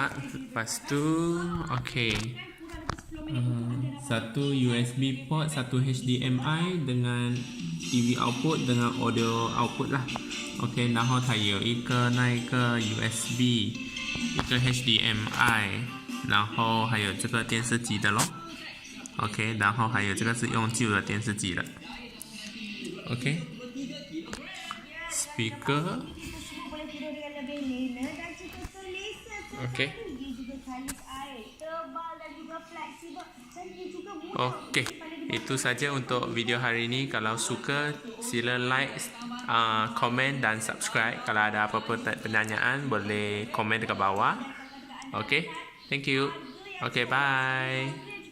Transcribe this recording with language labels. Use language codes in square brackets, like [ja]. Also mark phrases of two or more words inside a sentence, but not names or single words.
[ms] Lepas tu, OK， satu [en] USB port, [ms] satu HDMI dengan [en] TV output [ms] dengan [en] audio output [zh] 啦 ，OK， 然后它有一个那一个 USB， 一个 HDMI， 然后还有这个电视机的咯 ，OK， 然后还有这个是用旧的电视机的。OK， speaker， [ms] OK， OK， itu saja untuk video hari ini. Kalau suka sila like, komen dan subscribe. Kalau ada apa-apa pertanyaan boleh komen dekat bawah. [en] OK, thank you. OK, bye.